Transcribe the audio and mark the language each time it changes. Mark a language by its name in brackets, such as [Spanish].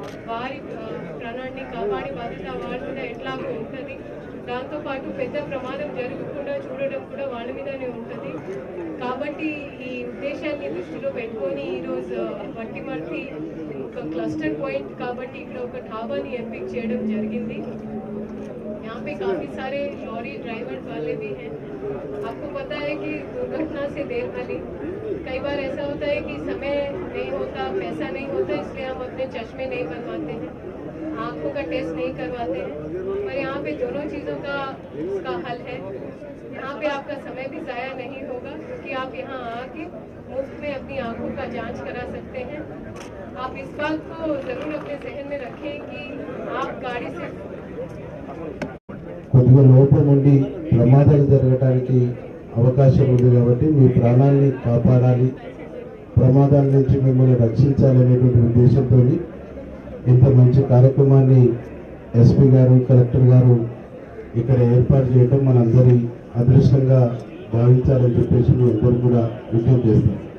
[Telugu] వారి ప్రాణాన్ని కాపాడే బాధ్యత వాళ్ళ మీద ఎట్లాగో ఉంటుంది. దాంతోపాటు పెద్ద ప్రమాదం జరగకుండా చూడడం కూడా వాళ్ళ మీదనే ఉంటుంది. కాబట్టి ఈ ఉద్దేశాన్ని దృష్టిలో పెట్టుకొని ఈరోజు వట్టిమర్తి ఒక క్లస్టర్ పాయింట్ కాబట్టి ఇక్కడ ఒక ढाबाని ఎంపిక చేయడం జరిగింది. [Hindi] यहाँ पे काफ़ी सारे लॉरी ड्राइवर वाले भी हैं। आपको पता है कि दुर्घटना से देर वाली कई बार ऐसा होता है कि समय नहीं होता, पैसा नहीं होता, इसलिए हम अपने चश्मे नहीं बनवाते हैं, आँखों का टेस्ट नहीं करवाते हैं। पर यहाँ पे दोनों चीज़ों का इसका हल है। यहाँ पे आपका समय भी ज़ाया नहीं होगा क्योंकि आप यहाँ आके मुफ्त में अपनी आँखों का जांच करा सकते हैं। आप इस बात को ज़रूर अपने जहन में रखें कि आप गाड़ी से [Telugu] కొద్దిగా లోపం ఉండి ప్రమాదాలు జరగడానికి అవకాశం ఉంది కాబట్టి మీ ప్రాణాన్ని కాపాడాలి, ప్రమాదాల నుంచి మిమ్మల్ని రక్షించాలనేటువంటి ఉద్దేశంతో ఇంత మంచి కార్యక్రమాన్ని ఎస్పీ గారు, కలెక్టర్ గారు ఇక్కడ ఏర్పాటు చేయడం మనందరి అదృష్టంగా భావించాలని చెప్పేసి మీ అందరూ కూడా విజ్ఞప్తి చేస్తాం.